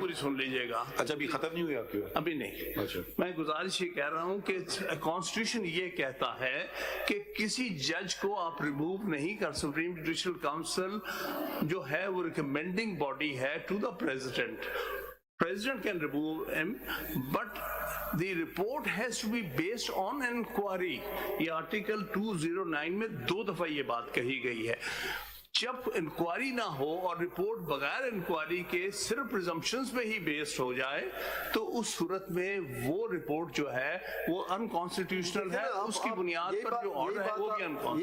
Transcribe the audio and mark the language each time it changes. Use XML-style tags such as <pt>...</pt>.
<ur>پوری سن لیجیے گا. اچھا ابھی ختم نہیں ہوئی آپ کی ابھی نہیں. اچھا میں گزارش یہ کہہ رہا ہوں کہ کانسٹیٹیوشن یہ کہتا ہے کہ کسی جج کو آپ ریموو نہیں کر. سپریم جوڈیشل کاؤنسل جو ہے وہ ریکمینڈنگ باڈی ہے</ur> <en>To the President. President can remove him, but the report has to be based on inquiry.</en> <ur>یہ آرٹیکل 209 میں 2 دفعہ یہ بات کہی گئی ہے. جب انکوائری نہ ہو اور رپورٹ بغیر انکوائری کے صرف پریزمپشنز پہ ہی بیسڈ ہو جائے تو اس صورت میں وہ رپورٹ جو ہے وہ انکانسٹیٹیوشنل ہے. اس کی بنیاد پر جو آرڈر ہے وہ بھی انکانسٹیٹیوشنل.</ur>